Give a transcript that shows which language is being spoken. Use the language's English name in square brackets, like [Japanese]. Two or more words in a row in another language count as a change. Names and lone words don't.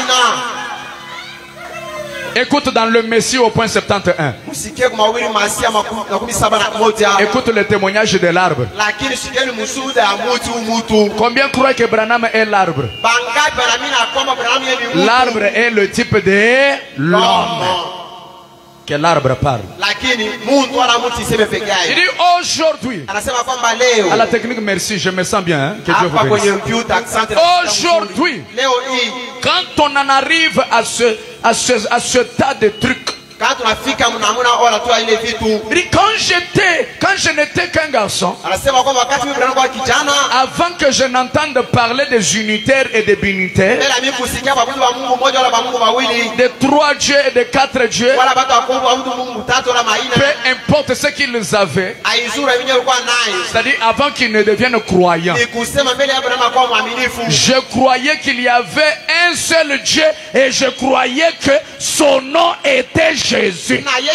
[French] Écoute dans le Messie au point 71. Écoute le témoignage de l'arbre. Combien croient que Branham est l'arbre? L'arbre est le type de l'homme. que l'arbre parle. [Swahili] Lakini Mungu wala mtu iseme peke yake. [French] Il dit aujourd'hui. [Swahili] Anasema kwamba leo. [French] À la technique, merci, je me sens bien. Hein? Que Dieu vous bénisse. Aujourd'hui, [Swahili] leo hii, [French] quand on en arrive à ce tas de trucs. Quand je n'étais qu'un garçon, avant que je n'entende parler des unitaires et des binitaires, des 3 dieux et des 4 dieux, peu importe ce qu'ils avaient, c'est-à-dire avant qu'ils ne deviennent croyants, je croyais qu'il y avait un seul Dieu et je croyais que son nom était Jésus.